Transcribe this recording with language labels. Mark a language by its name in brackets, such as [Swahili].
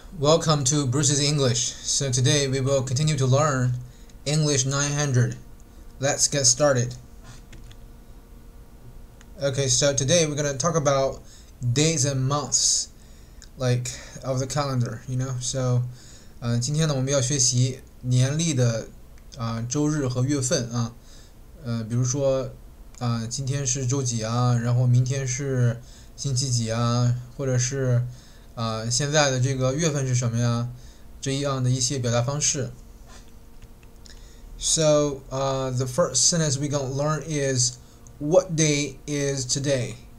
[English] Welcome to Bruce's English. So today we will continue to learn English 900. Let's get started. Okay, so today we're going to talk about days and months, like of the calendar, you know. [Chinese] So, 今天呢我们要学习年历的周日和月份啊，比如说今天是周几啊，然后明天是星期几啊，或者是现在的这个月份是什么呀？这样的一些表达方式。 [English] So, the first sentence we're gonna learn is what day is today?